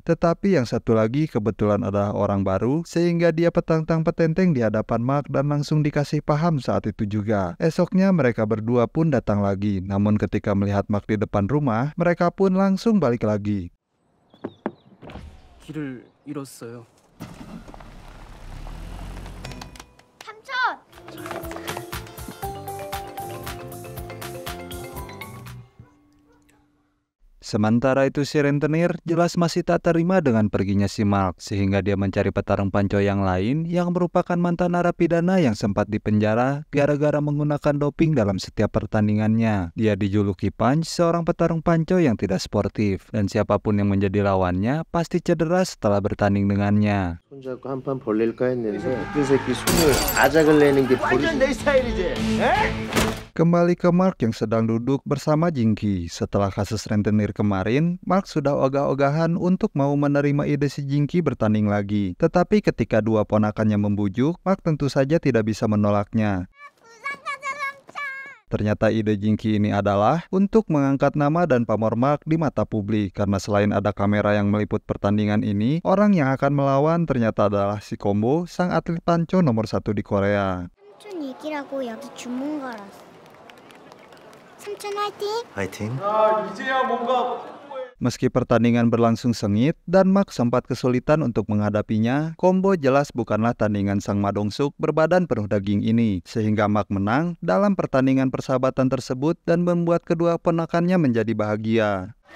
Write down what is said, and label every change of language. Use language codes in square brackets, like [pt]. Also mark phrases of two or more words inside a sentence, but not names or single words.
[id] Tetapi yang satu lagi kebetulan adalah orang baru, sehingga dia petantang petenteng di hadapan Mark dan langsung dikasih paham saat itu juga. Esoknya mereka berdua pun datang lagi, namun ketika melihat Mark di depan rumah, mereka pun langsung balik lagi. [ko] 길을 잃었어요. 삼촌! [id] Sementara itu si rentenir jelas masih tak terima dengan perginya si Mark, sehingga dia mencari petarung panco yang lain yang merupakan mantan narapidana yang sempat dipenjara gara-gara menggunakan doping dalam setiap pertandingannya. Dia dijuluki Punch, seorang petarung panco yang tidak sportif, dan siapapun yang menjadi lawannya pasti cedera setelah bertanding dengannya. [ko] 손잡고 한판 벌릴까 했는데 그 새끼 손을 아작을 내는 게 완전 내 스타일이지. [id] Kembali ke Mark yang sedang duduk bersama Jinky. Setelah kasus rentenir kemarin, Mark sudah ogah-ogahan untuk mau menerima ide si Jinky bertanding lagi. Tetapi ketika dua ponakannya membujuk, Mark tentu saja tidak bisa menolaknya. Ternyata ide Jinky ini adalah untuk mengangkat nama dan pamor Mark di mata publik. Karena selain ada kamera yang meliput pertandingan ini, orang yang akan melawan ternyata adalah si Kombo, sang atlet panco nomor 1 di Korea. [ko] 삼촌 얘기라고 여기 주문가라서. 삼촌 화이팅! 화이팅. [id] Meski pertandingan berlangsung sengit dan Mark sempat kesulitan untuk menghadapinya, Kombo jelas bukanlah tandingan sang madongsuk berbadan penuh daging ini, sehingga Mark menang dalam pertandingan persahabatan tersebut dan membuat kedua ponakannya menjadi bahagia.